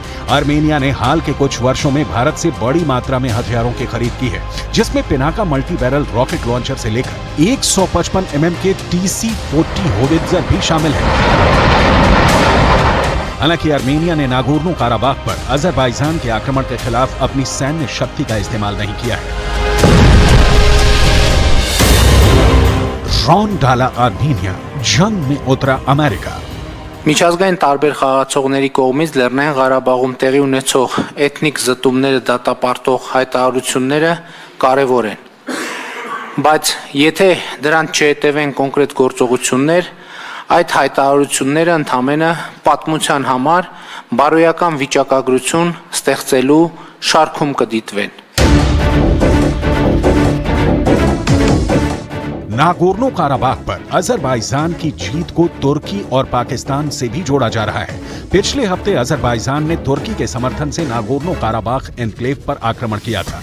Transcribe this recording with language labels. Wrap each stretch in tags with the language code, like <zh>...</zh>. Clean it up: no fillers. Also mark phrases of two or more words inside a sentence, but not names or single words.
<hi>आर्मेनिया ने हाल के कुछ वर्षों में भारत से बड़ी मात्रा में हथियारों की खरीद की है, जिसमें पिनाका मल्टी बैरल रॉकेट लॉन्चर से लेकर 155 mm के TC-40 होवित्जर भी शामिल है। हालांकि आर्मेनिया ने नागोर्नो काराबाख पर अजरबैजान के आक्रमण के खिलाफ अपनी सैन्य शक्ति का इस्तेमाल नहीं किया है। रॉन डाला आर्मेनिया, जंग में उतरा अमेरिका।</hi> <hy>Միջազգային տարբեր խաղացողների կողմից Լեռնային Ղարաբաղում տեղի ունեցող էթնիկ զտումները դատապարտող հայտարարությունները կարևոր են։ Բայց եթե դրանց չհետևեն կոնկրետ գործողություններ, այդ հայտարարությունները ընդամենը պատմության համար բարոյական վիճակագրություն ստեղծելու շարքում կդիտվեն։</hy> <hi>नागोर्नो काराबाख पर अजरबैजान की जीत को तुर्की और पाकिस्तान से भी जोड़ा जा रहा है। पिछले हफ्ते अजरबैजान ने तुर्की के समर्थन से नागोर्नो काराबाख एन्क्लेव पर आक्रमण किया था।</hi>